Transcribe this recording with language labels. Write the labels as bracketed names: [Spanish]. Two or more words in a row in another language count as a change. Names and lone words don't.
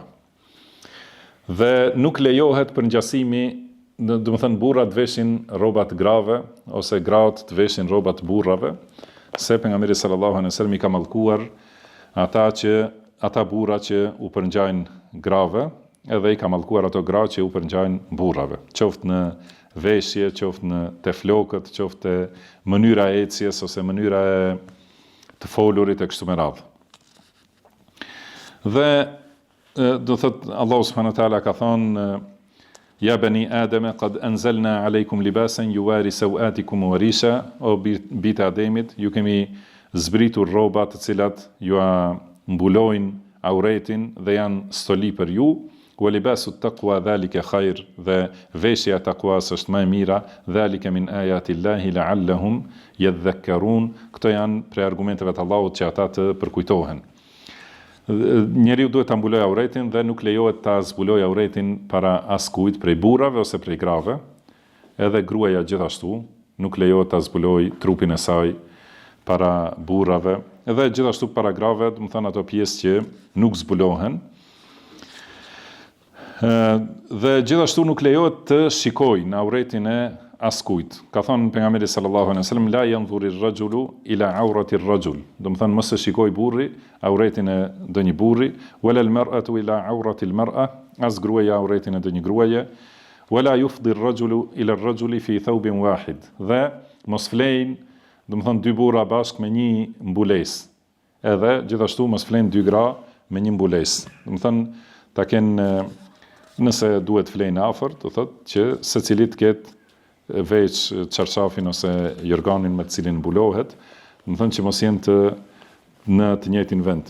[Albanian] Dhe nuk lejohet për ngjasimi, domethënë burrat veshin rroba të grave ose gratë të veshin rroba të burrave, se pejgamberi [Arabic] صلى الله عليه وسلم [Albanian] i ka mallkuar ata burra që u përngjajnë grave, edhe i ka mallkuar ato gra që u përngjajnë burrave, qoftë në veshje, qoftë në teflokët, qoftë mënyra e ecjes ose mënyra e të folurit e kështu me radhë. Dhe do thot [Arabic] الله سبحانه وتعالى [Albanian] ka thonë: [Arabic] يا بني آدم قد أنزلنا عليكم لباسا يواري سوآتكم وريشا, [Albanian] o bitë Ademit, ju kemi zbritur rroba të cilat ju mbulojnë auretin dhe janë stoli për ju, [Arabic] ولباس التقوى ذلك خير, [Albanian] dhe veshja e takuas është më e mira, [Arabic] ذلك من آيات الله لعلهم يذكرون, [Albanian] këto janë prej argumenteve të Allahut që ata të përkujtohen. Njeriu duhet ta mbulojë auretin dhe nuk lejohet ta zbulojë auretin para askujt prej burrave ose prej grave, edhe gruaja gjithashtu nuk lejohet ta zbulojë trupin e saj para burrave, edhe gjithashtu para grave, do të thonë ato pjesë që nuk zbulohen. Dhe gjithashtu nuk lejohet të shikojnë auretin e askujt. Ka thënë pejgamberi [Arabic] صلى الله عليه وسلم: لا ينظر الرجل إلى عورة الرجل. [Albanian] Do të thonë mos e shikoj burri auretin e ndonjë burri, [Arabic] ولا المرأة إلى عورة المرأة, [Albanian] as gruaja auretin e ndonjë gruaje, [Arabic] ولا يفضي الرجل إلى الرجل في ثوب واحد. [Albanian] Dhe mos flejnë, do të thonë dy burra bashkë me një mbulesë. Edhe gjithashtu mos flejnë dy gra me një mbulesë. Do të thonë ta kenë, nëse duhet flejnë afër, do thotë që secilit ketë veç çarçafin ose jorganin me të cilin mbulohet, do të thonë që mos jenë në të njëjtin vend.